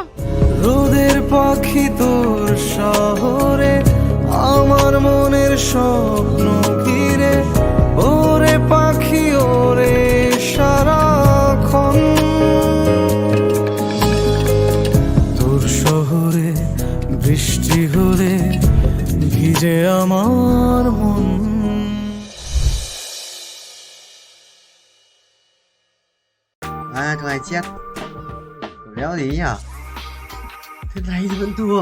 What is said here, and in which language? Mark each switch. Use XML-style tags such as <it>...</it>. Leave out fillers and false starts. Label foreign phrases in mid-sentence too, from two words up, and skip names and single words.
<bn>রোদের পাখি তোর শহরে আমার মনের স্বপ্ন ঘিরে ওরে পাখি ওরে সারাক্ষণ তোর শহরে বৃষ্টি হলে ভিজে আমার মন।</bn> <vi>À, thằng này chết. Đéo gì nhỉ? Thế này thì vẫn thua.</vi>